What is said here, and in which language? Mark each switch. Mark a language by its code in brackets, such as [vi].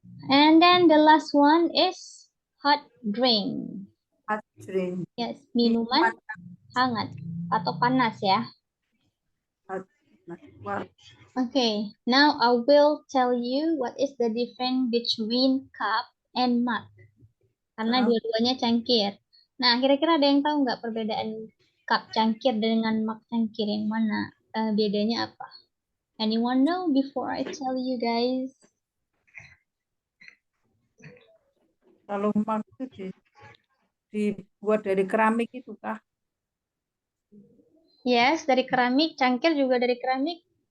[en] And then the last one is hot drink. Hot drink. [id] Yes, minuman hangat atau panas ya. [en] Okay, now I will tell you what is the difference between cup and mug. [id] Karena dua-duanya cangkir. Nah, kira-kira ada yang tahu nggak perbedaan cup cangkir dengan mug cangkir, yang mana bedanya apa? [en] Anyone know before I tell you guys? [id] Kalau mug itu dibuat dari keramik itu kah? Yes, dari keramik. Cangkir juga dari keramik.